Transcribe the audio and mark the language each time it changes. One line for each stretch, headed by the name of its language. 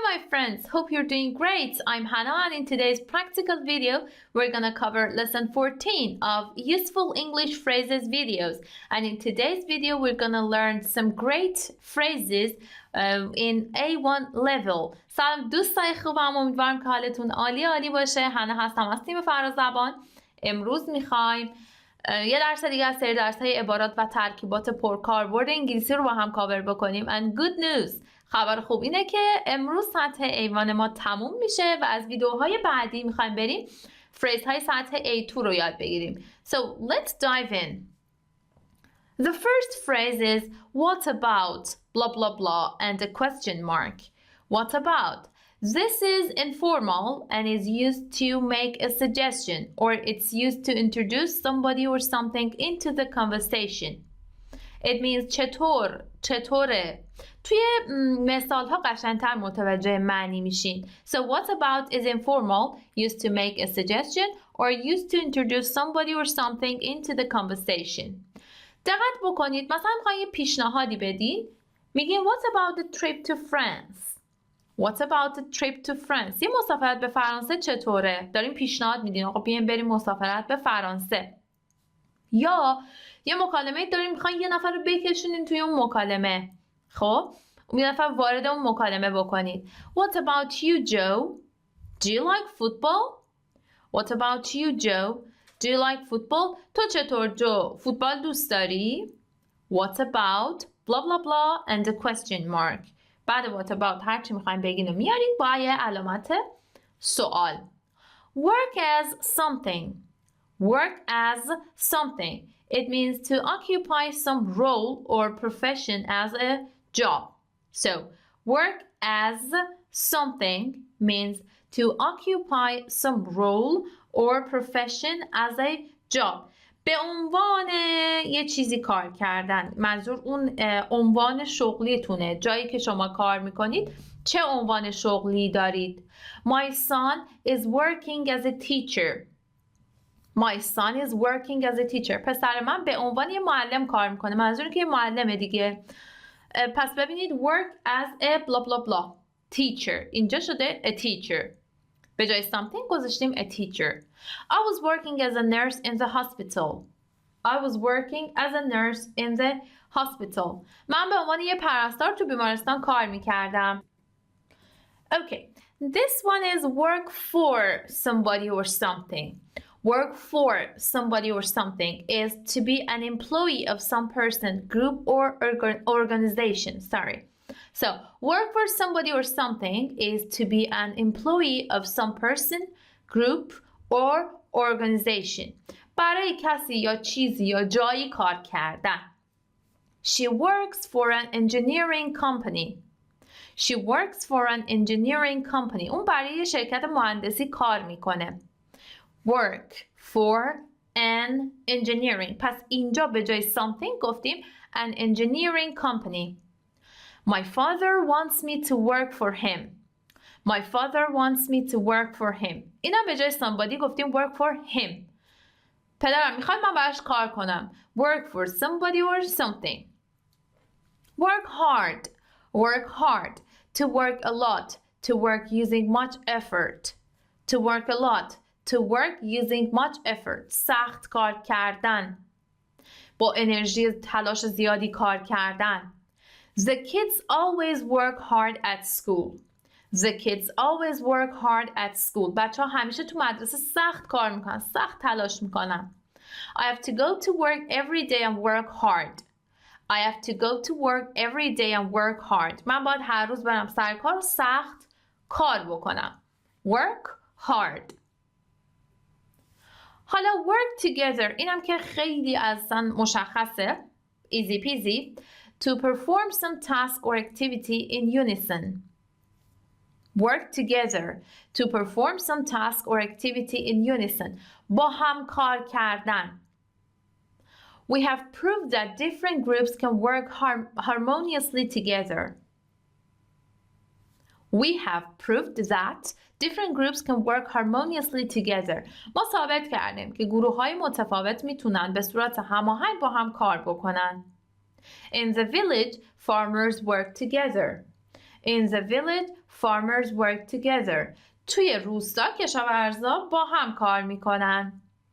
English: friends, hope you're doing great. I'm Hannah and in today's practical video we're gonna cover lesson 14 of useful English phrases videos, and in today's video we're gonna learn some great phrases in A1 level.
Persian: سلام دوستای خوبم، امیدوارم که حالتون عالی باشه. هانا هستم از تیم فرازبان. امروز میخوایم یه درس دیگه از سری درس‌های عبارات و ترکیبات پرکاربرد انگلیسی رو با هم کاور بکنیم.
English: And good news،
Persian: خبر خوب اینه که امروز سطح A1 ما تموم میشه و از ویدیوهای بعدی میخوایم بریم فریزهای سطح A2 رو یاد بگیریم.
English: So let's dive in. The first phrase is what about blah blah blah and a question mark. What about? This is informal and is used to make a suggestion, or it's used to introduce somebody or something into the conversation. It means
Persian: چطوره. توی مثال ها قشنگتر متوجه معنی میشین.
English: So what about is informal, used to make a suggestion or used to introduce somebody or something into the conversation.
Persian: دقت بکنید، مثلا میخواین یه پیشنهادی بدین، میگین
English: what about the trip to France? What about the trip to France?
Persian: یه مسافرت به فرانسه چطوره؟ داریم پیشنهاد میدین آقا بیاین بریم مسافرت به فرانسه. یا یه مکالمه داریم میخواین یه نفر رو بکشونین توی اون مکالمه. خب یه نفر وارد اون مکالمه بکنید.
English: What about you, Joe? Do you like football? What about you, Joe? Do you like football?
Persian: تو چطور جو؟ فوتبال دوست داری؟
English: What about blah blah blah and a question mark.
Persian: بعد what about هرچی میخوایم بگین و میارید با یه علامت سوال.
English: Work as something. Work as something. It means to occupy some role or profession as a job. So, work as something means to occupy some role or profession as a job.
Persian: به عنوان یه چیزی کار کردن، منظور اون عنوان شغلیتونه، جایی که شما کار میکنید. چه عنوان شغلی دارید؟
English: My son is working as a teacher. My son is working as a teacher.
Persian: پسر من به عنوان یه معلم کار میکنه. منظور که یه معلمه دیگه. پس ببینید
English: work as a blah blah blah teacher.
Persian: اینجا شده a teacher. به جای something گذاشتیم a teacher.
English: I was working as a nurse in the hospital. I was working as a nurse in the hospital.
Persian: من به عنوان یه پرستار تو بیمارستان کار میکردم.
English: Okay, this one is work for somebody or something. Work for somebody or something is to be an employee of some person, group, or organization. Sorry. So, work for somebody or something is to be an employee of some person, group, or organization.
Persian: برای کسی یا چیزی یا جایی کار کردن.
English: She works for an engineering company. She works for an engineering company.
Persian: اون برای یه شرکت مهندسی کار میکنه.
English: Work for an engineering.
Persian: پس اینجا به جای something گفتیم an engineering company.
English: My father wants me to work for him. My father wants me to work for him.
Persian: اینا به جای somebody گفتیم
English: work for him.
Persian: پدرم میخواد من براش کار کنم.
English: Work for somebody or something. Work hard. Work hard. To work a lot. To work using much effort. To work a lot. To work using much effort.
Persian: سخت کار کردن. با انرژی تلاش زیادی کار کردن.
English: The kids always work hard at school. The kids always work hard at school.
Persian: بچه ها همیشه تو مدرسه سخت کار میکنن. سخت تلاش میکنن.
English: I have to go to work every day and work hard. I have to go to work every day and work hard.
Persian: من باید هر روز برم سر کار و سخت کار بکنم.
English: Work hard.
Persian: حالا work together اینم که خیلی اصلا مشخصه.
English: Easy peasy. To perform some task or activity in unison. Work together. To perform some task or activity in unison.
Persian: با هم کار کردن.
English: We have proved that different groups can work harmoniously together. We have proved that different groups can work harmoniously together.
Persian: ما ثابت کردیم که گروه‌های متفاوت میتونن به صورت هماهنگ با هم کار بکنن.
English: In the village, farmers work together. In the village, farmers work together.
Persian: توی روستا کشاورزا با هم کار میکنن.